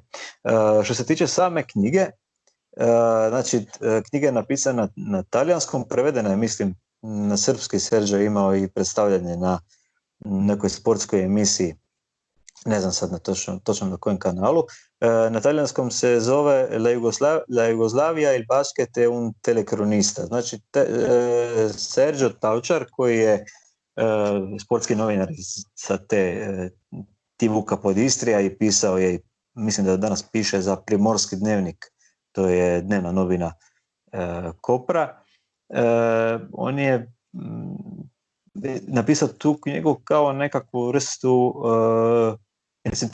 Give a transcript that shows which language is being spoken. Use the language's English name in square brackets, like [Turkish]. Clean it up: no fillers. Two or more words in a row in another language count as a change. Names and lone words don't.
[Croatian] Što se tiče same knjige, znači knjiga je napisana na talijanskom, prevedena je, mislim, na srpski. Serđe imao i predstavljanje na nekoj sportskoj emisiji, ne znam sad točno na kojem kanalu. Na talijanskom se zove La Jugoslavia il basket è un telecronista. Znači Sergio Taučar, koji je sportski novinar sa Tivuka pod Istrija i pisao je, mislim da danas piše za Primorski dnevnik, to je dnevna novina Kopra. On je napisao tu knjigu kao nekakvu vrstu, mislim,